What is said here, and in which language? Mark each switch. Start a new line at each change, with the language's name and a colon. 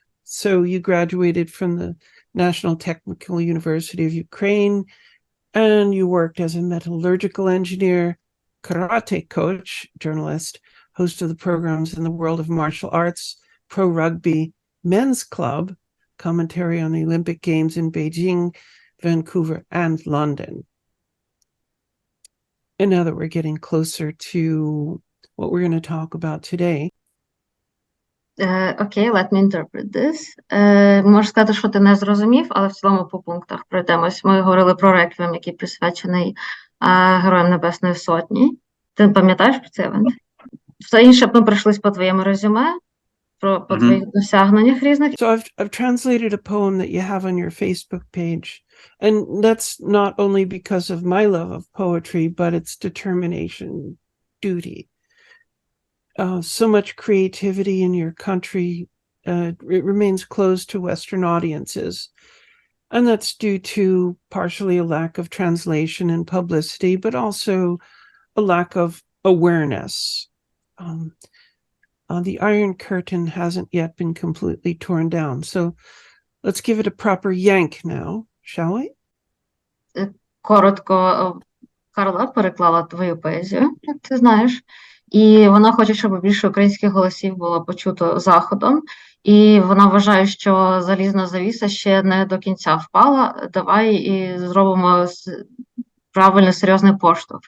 English: So you graduated from the National Technical University of Ukraine, and you worked as a metallurgical engineer, karate coach, journalist, host of the programs in the world of martial arts, pro rugby, men's club, commentary on the Olympic Games in Beijing, Vancouver, and London. And now that we're getting closer to what we're going to talk about today. Okay, let me interpret this.
Ukrainian: Можеш сказати, що ти не зрозумів, але в цілому по пунктах пройдемось. Ми говорили про реквієм, який присвячений Героям Небесної Сотні. Ти пам'ятаєш про цей евент? Все інше ми пройшлись по твоєму резюме, по твоїх досягненнях різних.
English: So I've translated a poem that you have on your Facebook page. And that's not only because of my love of poetry, but its determination, duty. So much creativity in your country, it remains closed to Western audiences. And that's due to partially a lack of translation and publicity, but also a lack of awareness. The Iron Curtain hasn't yet been completely torn down. So let's give it a proper yank now, shall we?
Ukrainian: Коротко, Карла переклала твою поезію, як ти знаєш. І вона хоче, щоб більше українських голосів було почуто Заходом. І вона вважає, що залізна завіса ще не до кінця впала. Давай і зробимо правильний, серйозний поштовх.